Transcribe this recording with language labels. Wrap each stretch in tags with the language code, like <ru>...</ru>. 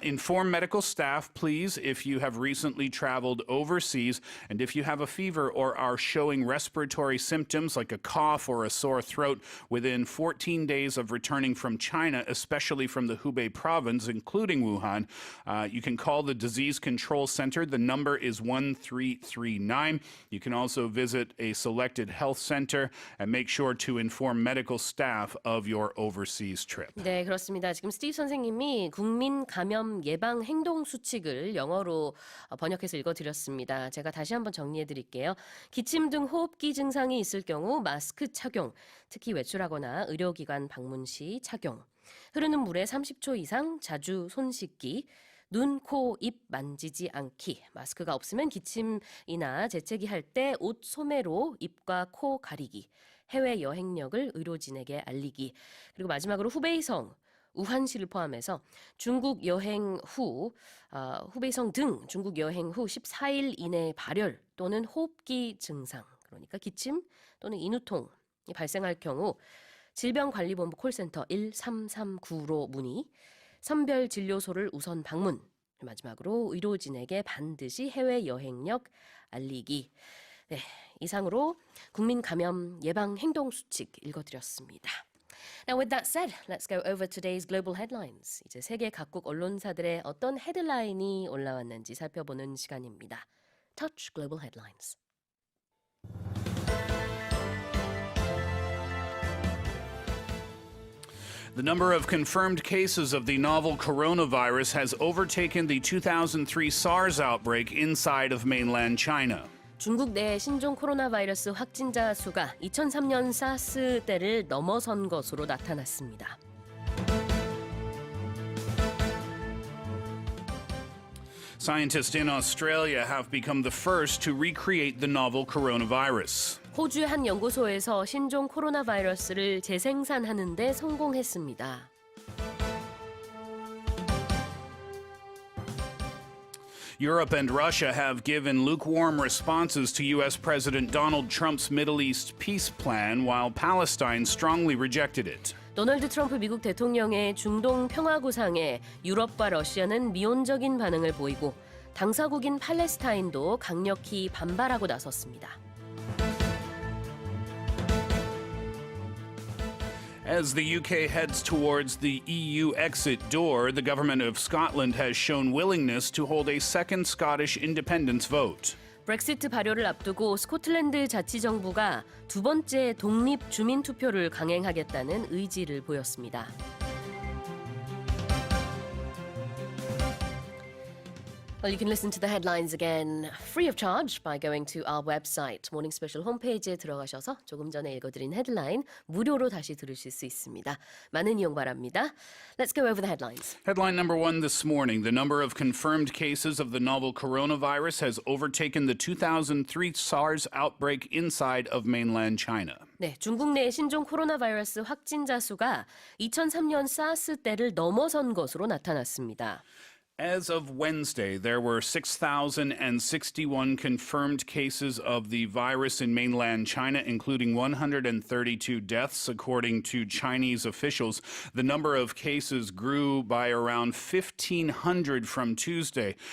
<en>Inform medical staff, please, if you have recently traveled overseas and if you have a fever or are showing respiratory symptoms like a cough or a sore throat within 14 days of returning from China, especially from the Hubei province, including Wuhan, you can call the Disease Control Center. The number is 1339. You can also visit a selected health center and make sure to inform medical staff of your overseas trip.</en> <ko>네, 그렇습니다. 지금 스티브 선생님이 국민 감염 예방 행동 수칙을 영어로 번역해서 읽어드렸습니다. 제가 다시 한번 정리해드릴게요. 기침 등 호흡기 증상이 있을 경우 마스크 착용, 특히 외출하거나 의료기관 방문 시 착용, 흐르는 물에 30초 이상 자주 손 씻기, 눈, 코, 입 만지지 않기. 마스크가 없으면 기침이나 재채기 할 때 옷 소매로 입과 코 가리기. 해외 여행력을 의료진에게 알리기. 그리고 마지막으로 후베이성, 우한시를 포함해서 중국 여행 후, 후베이성 등 중국 여행 후 14일 이내 발열 또는 호흡기 증상, 그러니까 기침 또는 인후통이 발생할 경우 질병관리본부 콜센터 1339로 문의, 선별진료소를 우선 방문, 마지막으로 의료진에게 반드시 해외 여행력 알리기. 네, 이상으로 국민 감염 예방 행동 수칙 읽어드렸습니다.</ko> <en>Now with that said, let's go over today's global headlines.</en> <ko>이제 세계 각국 언론사들의 어떤 헤드라인이 올라왔는지 살펴보는 시간입니다.</ko> <en>Touch Global Headlines. The number of confirmed cases of the novel coronavirus has overtaken the 2003 SARS outbreak inside of mainland China.</en> <ko>중국 내 신종 코로나 바이러스 확진자 수가 2003년 사스 때를 넘어선 것으로 나타났습니다.</ko> <en>Scientists in Australia have become the first to recreate the novel coronavirus.</en> <ko>호주의 한 연구소에서 신종 코로나 바이러스를 재생산하는 데 성공했습니다.</ko> <en>Europe and Russia have given lukewarm responses to U.S. President Donald Trump's Middle East peace plan, while Palestine strongly rejected it.</en> <ko>도널드 트럼프 미국 대통령의 중동 평화 구상에 유럽과 러시아는 미온적인 반응을 보이고 당사국인 팔레스타인도 강력히 반발하고 나섰습니다.</ko> <en>As the UK heads towards the EU exit door, the government of Scotland has shown willingness to hold a second Scottish independence vote.</en> <ko>브렉시트 발효를 앞두고 스코틀랜드 자치정부가 두 번째 독립 주민 투표를 강행하겠다는 의지를 보였습니다.</ko> <en>Well, you can listen to the headlines again free of charge by going to our website.</en> <ko>모닝 스페셜 홈페이지에 들어가셔서 조금 전에 읽어드린 헤드라인 무료로 다시 들으실 수 있습니다. 많은 이용 바랍니다.</ko> <en>Let's go over the headlines. Headline number one this morning. The number of confirmed cases of the novel coronavirus has overtaken the 2003 SARS outbreak inside of mainland China.</en> <ko>네, 중국 내 신종 코로나 바이러스 확진자 수가 2003년 사스 때를 넘어선 것으로 나타났습니다.</ko> <en>As of Wednesday, there were 6,061 confirmed cases of the virus in mainland China, including 132 deaths, according to Chinese officials. The number of cases grew by around 1,500 from Tuesday.</en>